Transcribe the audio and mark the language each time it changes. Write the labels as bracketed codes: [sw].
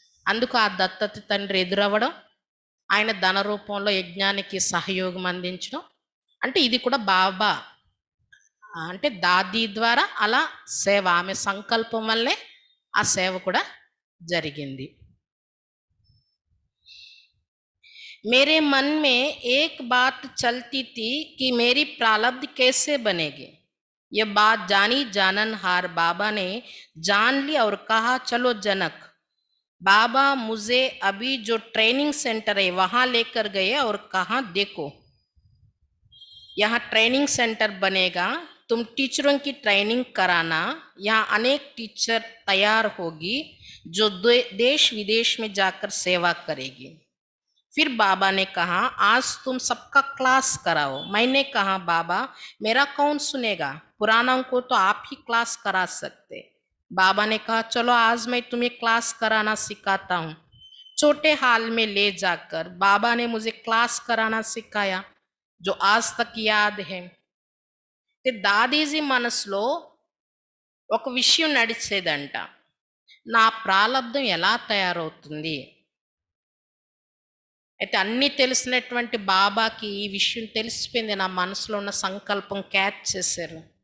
[te] అందుకు ఆ దత్తత తండ్రి ఎదురవ్వడం, ఆయన ధన రూపంలో యజ్ఞానికి సహయోగం అందించడం, అంటే ఇది కూడా బాబా అంటే దాదీ ద్వారా అలా సేవ, ఆమె సంకల్పం వల్లే ఆ సేవ కూడా జరిగింది. [hi] मेरे मन में एक बात चलती थी कि मेरी प्रारब्ध कैसे बनेगी. यह बात जानी जाननहार बाबा ने जान ली और कहा, चलो जनक, बाबा मुझे अभी जो ट्रेनिंग सेंटर है वहाँ लेकर गए और कहा, देखो यहाँ ट्रेनिंग सेंटर बनेगा, तुम टीचरों की ट्रेनिंग कराना, यहाँ अनेक टीचर तैयार होगी जो देश विदेश में जाकर सेवा करेगी. फिर बाबा ने कहा, आज तुम सबका क्लास कराओ. मैंने कहा, बाबा मेरा कौन सुनेगा, पुरानों को तो आप ही क्लास करा सकते. बाबा ने कहा, चलो आज मैं तुम्हें क्लास कराना सिखाता हूँ. छोटे हाल में ले जाकर बाबा ने मुझे क्लास कराना सिखाया, जो आज तक याद है. [te] దాదీజీ మనసులో ఒక విషయం నడిచేదంట, నా ప్రాలబ్ధం ఎలా తయారవుతుంది. అయితే అన్నీ తెలిసినటువంటి బాబాకి ఈ విషయం తెలిసిపోయింది, నా మనసులో ఉన్న సంకల్పం క్యాచ్ చేశారు.